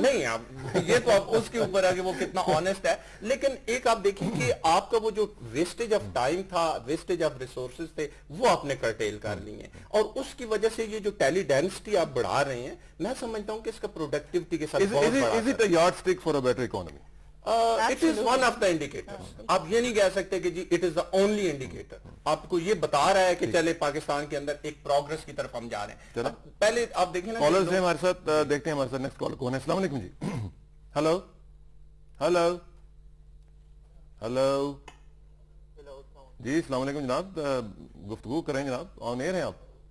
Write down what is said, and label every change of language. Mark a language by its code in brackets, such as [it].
[ur] نہیں, آپ یہ تو آپ اس کے اوپر ہے کہ وہ کتنا آنیسٹ ہے. لیکن ایک آپ دیکھیں کہ آپ کا وہ جو ویسٹیج آف ٹائم تھا, ویسٹیج آف ریسورسز تھے, وہ آپ نے کرٹیل کر لی ہیں. اور اس کی وجہ سے یہ جو ٹیلی ڈینسٹی آپ بڑھا رہے ہیں, میں سمجھتا ہوں کہ اس کا پروڈکٹیوٹی کے ساتھ بہت بڑا [en] Is it a yardstick for a better economy? It is one of the indicators. [ur] آپ یہ نہیں کہہ سکتے کہ جی [en] it is the only indicator. [ur] آپ کو یہ بتا رہا ہے کہ چلے پاکستان کے اندر ایک پروگرس کی طرف ہم جا رہے ہیں. پہلے آپ دیکھیں نا کالرز ہیں ہمارے ساتھ, دیکھتے ہیں ہمارے ساتھ نیکسٹ کال کون ہے. السلام علیکم جی. ہلو ہلو ہلو جی السلام علیکم جناب, گفتگو کریں جناب, آن ایئر ہیں آپ.